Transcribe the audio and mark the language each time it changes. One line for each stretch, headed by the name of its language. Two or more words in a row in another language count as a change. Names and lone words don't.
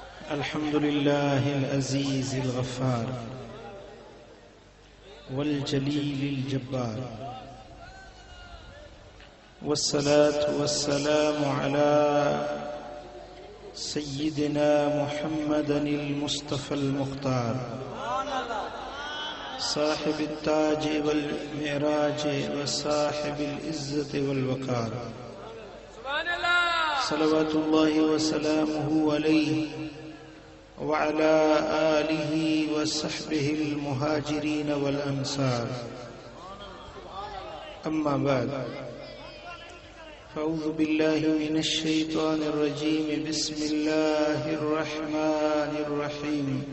Arabic: الحمد لله العزيز الغفار والجليل الجبار والصلاة والسلام على سيدنا محمد المصطفى المختار صاحب التاج والمعراج وصاحب العزة والوقار صلى الله وسلمه عليه وعلى آله وصحبه المهاجرين والأنصار أما بعد فأعوذ بالله من الشيطان الرجيم بسم الله الرحمن الرحيم